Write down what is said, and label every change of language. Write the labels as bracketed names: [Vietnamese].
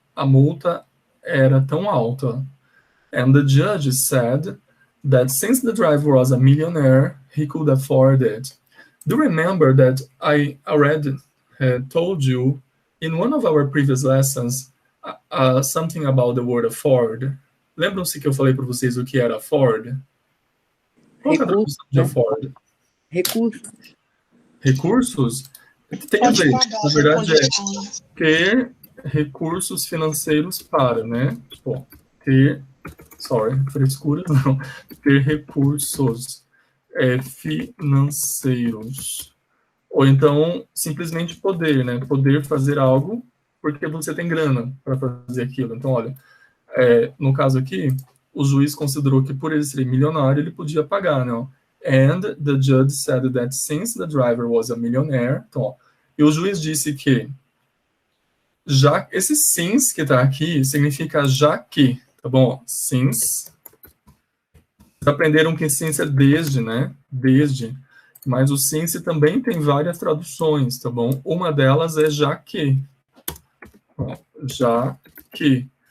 [Portuguese] A multa era tão alta. [English] And the judge said that since the driver was a millionaire, he could afford it. Do you remember that I already told you in one of our previous lessons something about the word afford? [Portuguese] Lembram-se que eu falei para vocês o que era afford? Qual é a tradução de afford? Recursos. Recursos? Tem a ver, na verdade é ter recursos financeiros para, né? Tipo, frescura não, ter recursos financeiros. Ou então, simplesmente poder, né? Poder fazer algo porque você tem grana para fazer aquilo. Então, olha, no caso aqui, o juiz considerou que por ele ser milionário, ele podia pagar, né? [English] And the judge said that since the driver was a millionaire, [Portuguese] então, ó, e o juiz disse que, já, esse since que está aqui significa já que, tá bom? Since. Vocês aprenderam que since é desde, né? Desde. Mas o since também tem várias traduções, tá bom? Uma delas é já que. Ó, já que.